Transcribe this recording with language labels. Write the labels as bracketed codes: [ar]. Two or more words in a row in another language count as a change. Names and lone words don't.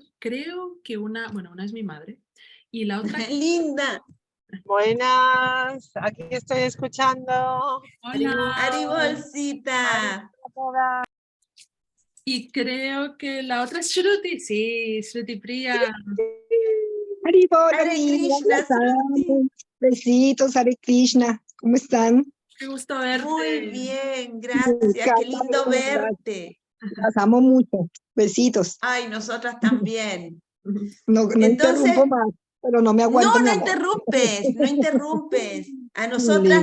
[es] Creo que una es mi madre y la otra... Linda. Buenas, aquí estoy escuchando. Hola. Aribolcita. Y creo que la otra es Shruti, sí, Shruti Priya. Haribol, [sa] Hare Krishna, Shruti. [es] besitos, [sa] Hare Krishna, [es] ¿cómo están? Qué gusto verte. Muy bien, Me gracias, qué encanta lindo verlas, verte. las amo mucho, besitos. Ay, nosotras también. No Entonces, interrumpo más, pero no me aguanto, no, mi no amor. interrumpes, no interrumpes. A nosotras